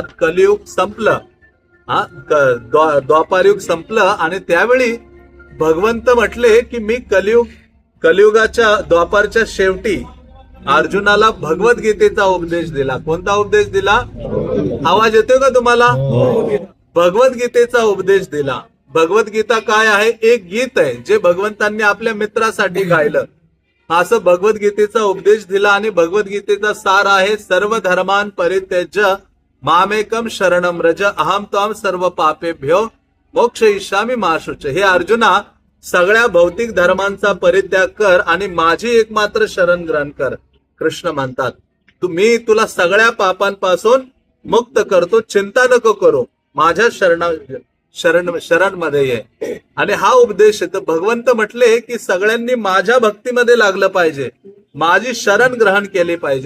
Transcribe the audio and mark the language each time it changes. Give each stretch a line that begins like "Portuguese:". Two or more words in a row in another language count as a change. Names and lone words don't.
Marathi: कलियुग संपलं, द्वापारयुग संपलं आणि त्यावेळी भगवंत म्हटले की मी कलियुगाच्या द्वापारच्या शेवटी अर्जुनाला भगवद्गीतेचा उपदेश दिला. कोणता उपदेश दिला? आवाज येतोय का तुम्हाला? भगवद्गीतेचा उपदेश दिला. भगवद्गीता काय आहे? एक गीत आहे जे भगवंतांनी आपल्या मित्रासाठी गायलं. असं भगवद्गीतेचा उपदेश दिला आणि भगवद्गीतेचा सार आहे,
Sanskrit: सर्व धर्मान परित्यज्य मामेकम शरणम रज अहम त्वाम सर्व पापेभ्यो मोक्षयिष्यामि मा शुच.
Marathi: हे अर्जुना, सगळ्या भौतिक धर्मांचा परित्याग कर आणि माझी एकमात्र शरण ग्रहण कर. कृष्ण म्हणतात, मी तुला सगळ्या पापांपासून मुक्त करतो, चिंता नको करू, माझ्या शरण मध्ये ये. आणि हा उपदेश तर भगवंत म्हटले की सगळ्यांनी माझ्या भक्तीमध्ये लागलं पाहिजे, माझी शरण ग्रहण केली पाहिजे.